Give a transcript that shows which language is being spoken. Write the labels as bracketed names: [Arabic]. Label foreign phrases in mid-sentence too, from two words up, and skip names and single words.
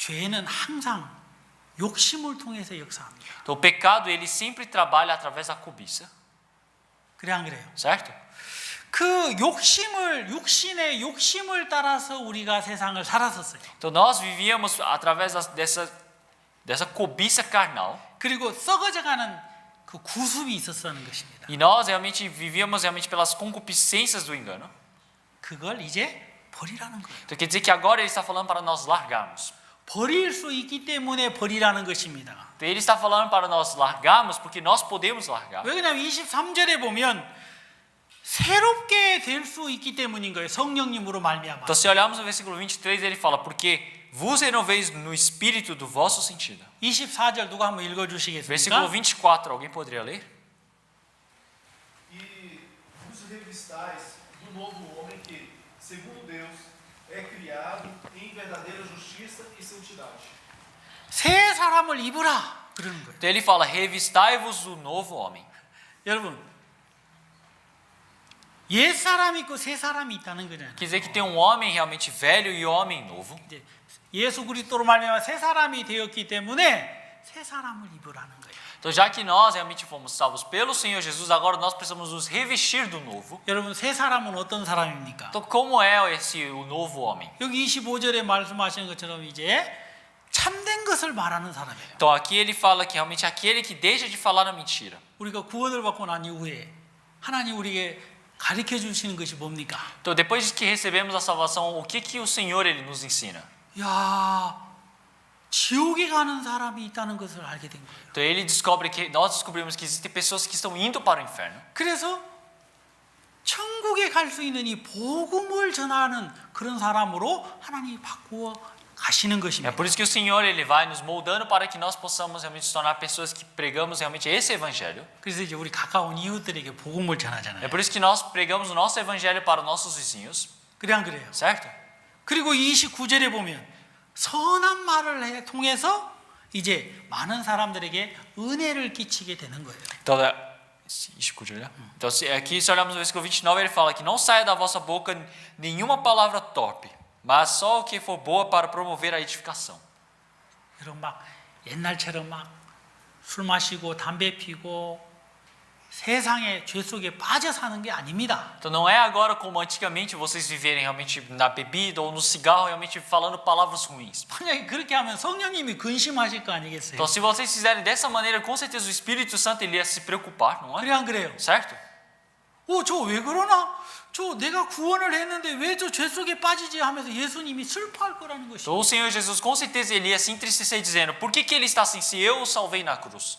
[Korean] 여러분, 죄는 항상 욕심을 통해서 역사합니다. [Portuguese] Então o pecado ele sempre trabalha através da cobiça, [Korean] 그래 안 그래요? [Portuguese] certo? [Korean] 그 육신의 욕심을 따라서 우리가 세상을 살았었어요. [Portuguese] Então nós vivíamos através dessa cobiça carnal [Korean] 그리고 썩어져가는 그 구습이 있었다는 것입니다. [Portuguese] e nós realmente vivíamos realmente pelas concupiscências do engano. [Korean] 그걸 이제 버리라는 거예요. [Portuguese] Então quer dizer que agora ele está falando para nós largarmos. [Korean] 버릴 수 있기 때문에 버리라는 것입니다. [Portuguese] Então ele está falando para nós largarmos porque nós podemos largar. [Korean] 왜 그러냐면 23절에 보면 새롭게 될 수 있기 때문인 거예요. 성령님으로 말미암아. [Portuguese] Então se olharmos no versículo 23 ele fala porque vos renoveis no espírito do vosso sentido. [Korean] 24절 누가 한번 읽어 주시겠습니까? [Portuguese] Versículo 24, alguém poderia ler? E vos revistais do novo homem que, segundo Deus, é criado em verdadeira justiça e santidade. [Korean] 새 사람을 입으라 그러는 거예요. [Portuguese] Então ele fala revistai-vos do novo homem. [Korean] 여러분 옛 사람이 있고 새 사람이 있다는 거잖아요. [Portuguese] Quer dizer que tem um homem realmente velho e um homem novo. [Korean] 이제 예수 그리스도로 말미암아 새 사람이 되었기 때문에 새 사람을 입으라는 거예요. [Portuguese] Então já que nós realmente fomos salvos pelo Senhor Jesus, agora nós precisamos nos revestir do novo. [Korean] 여러분 새 사람은 어떤 사람입니까? [Portuguese] Então como é o novo homem? [Korean] 여기 25절에 말씀하시는 것처럼 이제 참된 것을 말하는 사람이에요. [Portuguese] Então aqui ele fala que realmente aquele que deixa de falar a mentira. [Korean] 우리가 구원을 받고 난 이후에 하나님 우리에게 가르쳐 주시는 것이 뭡니까? [Portuguese] Então depois que recebemos a salvação, o que o Senhor ele nos ensina? [Korean] 야, 지옥에 가는 사람이 있다는 것을 알게 된 거예요. [Portuguese] Então nós descobrimos que existem pessoas que estão indo para o inferno. [Korean] 그래서 천국에 갈 수 있는 이 복음을 전하는 그런 사람으로 하나님이 바꾸어 가시는 [Portuguese] É [Korean] 것입니다. [Portuguese] por isso que o Senhor ele vai nos moldando para que nós possamos realmente se tornar pessoas que pregamos realmente esse evangelho. [Korean] 그래서 이제 우리 가까운 이웃들에게 복음을 전하잖아요. [Portuguese] É por isso que nós pregamos o nosso evangelho para os nossos vizinhos, [Korean] 그래 안 그래요? [Portuguese] certo? [Korean] 그리고 29절에 보면 선한 말을 통해서 이제 많은 사람들에게 은혜를 끼치게 되는 거예요. [Portuguese] Então, então aqui se olharmos no versículo 29, ele fala que não saia da vossa boca nenhuma palavra torpe, mas só o que for boa para promover a edificação. [Korean] 여러분 막 옛날처럼 막 술 마시고 담배 피고 세상의 죄 속에 빠져 사는 게 아닙니다. [Portuguese] Então não é agora como antigamente vocês viverem realmente na bebida ou no cigarro realmente falando palavras ruins. [Korean] 만약에 그렇게 하면 성령님이 근심하실 거 아니겠어요? [Portuguese] Então se vocês fizerem dessa maneira, com certeza o Espírito Santo ele ia se preocupar, não [Korean] 그래 [Portuguese] é? [Korean] 안 그래요? [Portuguese] Certo? [Korean] 저 왜 그러나? 저 내가 구원을 했는데 왜 저 죄 속에 빠지지 하면서 예수님이 슬퍼할 거라는 것이죠. [Portuguese] Então o Senhor Jesus com certeza ele ia se entristecer dizendo: por que ele está assim se eu o salvei na cruz?